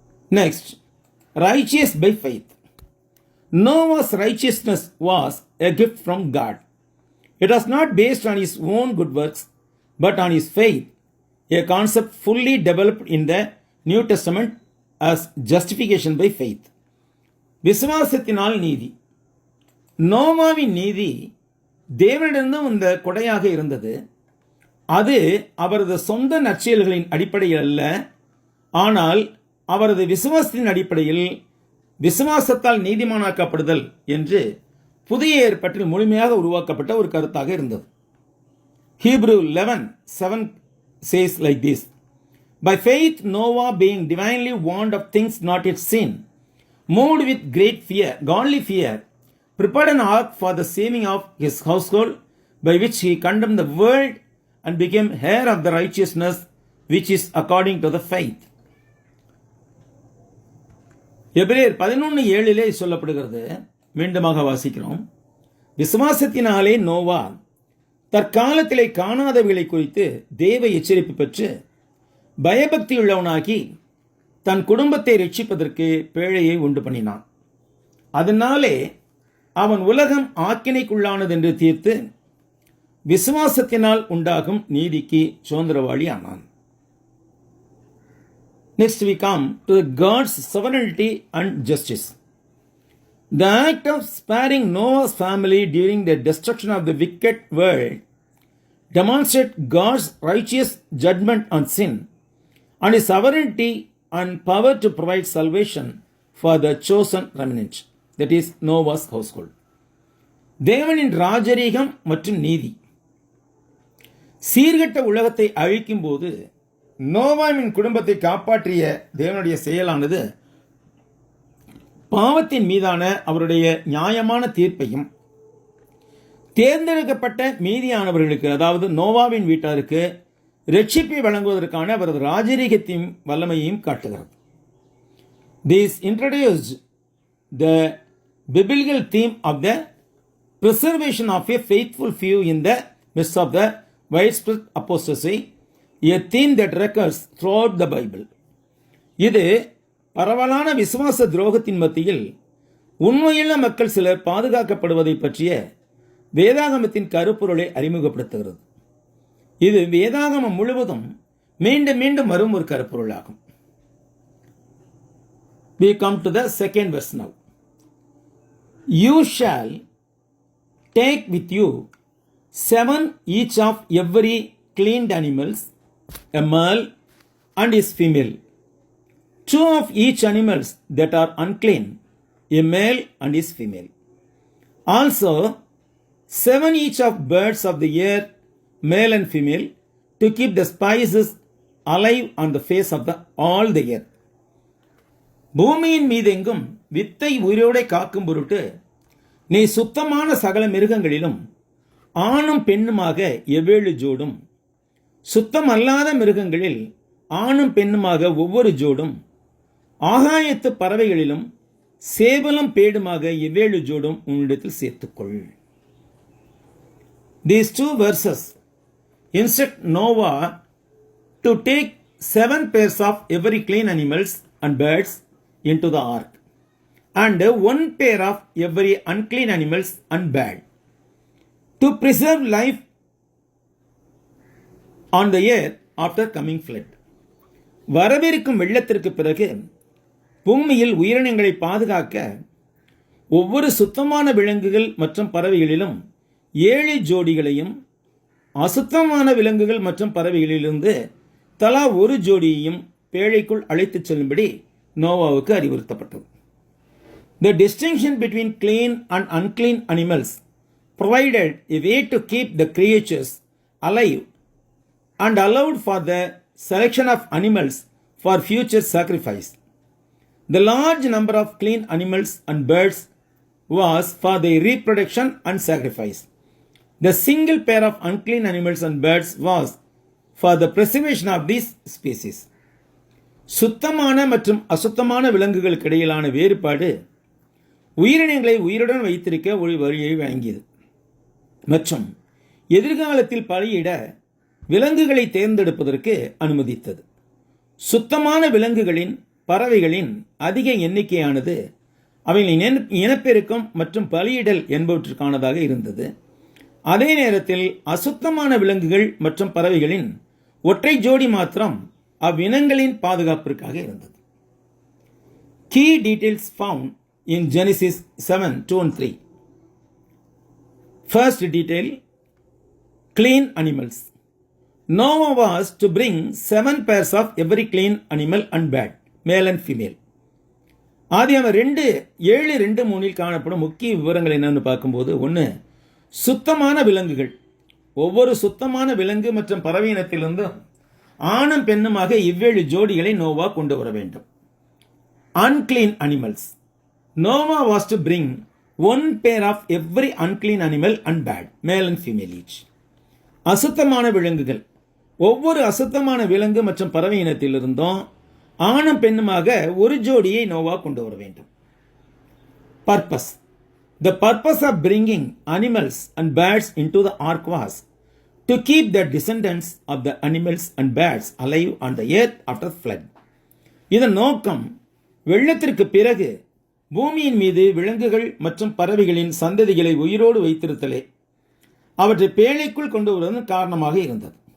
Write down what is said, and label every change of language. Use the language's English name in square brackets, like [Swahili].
[English] Next, righteous by faith. Noah's righteousness was a gift from God. It was not based on his own good works, but on his faith, a concept fully developed in the New Testament as justification by faith. [Tamil] விசுவாசத்தினால் நீதி. நோவாவின் நீதி தேவனிடம் இந்த கொடையாக இருந்தது. அது அவரது சொந்த நற்செயல்களின் அடிப்படையில் அல்ல, ஆனால் அவரது விசுவாசத்தின் அடிப்படையில் விசுவாசத்தால் நீதிமானாக்கப்படுதல் என்று புதிய ஏற்பாட்டில் முழுமையாக உருவாக்கப்பட்ட ஒரு கருத்தாக இருந்தது. [English] Hebrew 11:7 says like this: By faith Noah, being divinely warned of things not yet seen, moved with great fear, godly fear, prepared an ark for the saving of his household, by which he condemned the world and became heir of the righteousness which is according to the faith. [Tamil] எபிரேயர் 11:7 சொல்லப்படுகிறது. மீண்டுமாக வாசிக்கிறோம். விசுவாசத்தினாலே நோவா தற்காலத்திலே காணாதவைகளை குறித்து தேவ எச்சரிப்பு பெற்று பயபக்தியுள்ளவனாகி தன் குடும்பத்தை ரட்சிப்பதற்கு பேழையை உண்டு பண்ணினான். அதனாலே அவன் உலகம் ஆக்கினைக்குள்ளானது என்று தீர்த்து விசுவாசத்தினால் உண்டாகும் நீதிக்கு சுதந்திரவாளி ஆனான். [English] Next we come to God's sovereignty and justice. The act of sparing Noah's family during the destruction of the wicked world demonstrates God's righteous judgment on sin and his sovereignty and power to provide salvation for the chosen remnant, that is Noah's household. [Tamil] தேவனின் ராஜரீகம் மற்றும் நீதி. சீர்கெட்ட உலகத்தை அழிக்கும் போது நோவாவின் குடும்பத்தை காப்பாற்றிய தேவனுடைய செயலானது பாவத்தின் மீதான அவருடைய நியாயமான தீர்ப்பையும் தேர்ந்தெடுக்கப்பட்ட மீதியானவர்களுக்கு, அதாவது நோவாவின் வீட்டாருக்கு ரட்சிப்பை வழங்குவதற்கான அவரது ராஜரீகத்தின் வல்லமையையும் காட்டுகிறது. [English] This introduced the biblical theme of the preservation of a faithful few in the midst of the widespread apostasy, a theme that recurs throughout the Bible. [Tamil] இது பரவலான விசுவாச துரோகத்தின் மத்தியில் உண்மையுள்ள மக்கள் சிலர் பாதுகாக்கப்படுவதை பற்றிய வேதாகமத்தின் கருப்பொருளை அறிமுகப்படுத்துகிறது. இது வேதாகமம் முழுவதும் மீண்டும் மீண்டும் வரும் ஒரு கருப்பொருளாகும். [English] We come to the second verse now. You shall take with you 7 each of every cleaned animals, a male and his female, 2 of each animals that are unclean, a male and his female. Also 7 each of birds of the air, male and female, to keep the spices alive on the face of all the earth. [Tamil] பூமியின் மீதெங்கும் வித்தை உயிரோடை காக்கும் பொருட்டு நீ சுத்தமான சகல மிருகங்களிலும் ஆணும் பெண்ணுமாக 7 ஜோடும், சுத்தமல்லாத மிருகங்களில் ஆணும் பெண்ணுமாக ஒவ்வொரு ஜோடும், ஆகாயத்து பறவைகளிலும் சேவலும் பேடுமாக 7 ஜோடும் உன்னிடத்தில் சேர்த்துக்கொள். [English] These 2 verses instruct Noah to take 7 pairs of every clean animals and birds into the ark, and 1 pair of every unclean animals and bird, to preserve life on the earth after coming flood. [Tamil] வரவிருக்கும் வெள்ளத்திற்கு பிறகு பூமியில் உயிரினங்களை பாதுகாக்க ஒவ்வொரு சுத்தமான விலங்குகள் மற்றும் பறவைகளிலும் 7 ஜோடிகளையும், அசுத்தமான விலங்குகள் மற்றும் பறவைகளிலிருந்து தலா 1 ஜோடியையும் பேழைக்குள் அழைத்துச் செல்லும்படி நோவாவுக்கு அறிவுறுத்தப்பட்டது. [English] The distinction between clean and unclean animals provided a way to keep the creatures alive and allowed for the selection of animals for future sacrifice. The large number of clean animals and birds was for their reproduction and sacrifice. The single pair of unclean animals and birds was for the preservation of these species. [Tamil] சுத்தமான மற்றும் அசுத்தமான விலங்குகளுக்கு இடையிலான வேறுபாடு உயிரினங்களை உயிருடன் வைத்திருக்க ஒரு வழியை வழங்கியது மற்றும் எதிர்காலத்தில் பலியிட விலங்குகளை தேர்ந்தெடுப்பதற்கு அனுமதித்தது. சுத்தமான விலங்குகளின் பறவைகளின் அதிக எண்ணிக்கையானது அவைகளின் இனப்பெருக்கம் மற்றும் பலியிடல் என்பவற்றுக்கானதாக இருந்தது. அதே நேரத்தில் அசுத்தமான விலங்குகள் மற்றும் பறவைகளின் ஒற்றை ஜோடி மாத்திரம் அவ்வினங்களின் பாதுகாப்பிற்காக இருந்தது. [English] Key details found in Genesis 7:2-3. First detail, clean animals. Noah was to bring 7 pairs of every clean animal and bird, male and female. [Tamil] ஆதியாகமம் 7:2-3 காணப்படும் முக்கிய விவரங்கள் என்னன்னு பார்க்கும்போது, 1, சுத்தமான விலங்குகள். ஒவ்வொரு சுத்தமான விலங்கு மற்றும் பறவை இனத்திலிருந்து ஆணும் பெண்ணுமாக 7 ஜோடிகளை நோவா கொண்டு வர வேண்டும். [English] Unclean animals. Noah was to bring 1 pair of every unclean animal and bird, male and female each. [Tamil] அசுத்தமான விலங்குகள். ஒவ்வொரு அசுத்தமான விலங்கு மற்றும் பறவை இனத்திலிருந்தும் ஆணும் பெண்ணுமாக 1 ஜோடியை நோவா கொண்டு வர வேண்டும். [English] Purpose. The purpose of bringing animals and birds into the ark was to keep the descendants of the animals and birds alive on the earth after flood. [Tamil] இதன் நோக்கம் வெள்ளத்திற்கு பிறகு பூமியின் மீது விலங்குகள் மற்றும் பறவைகளின் சந்ததிகளை உயிரோடு வைத்திருத்தலே, அவற்றை பேழைக்குள் கொண்டு வருவதன் காரணமாக இருந்தது.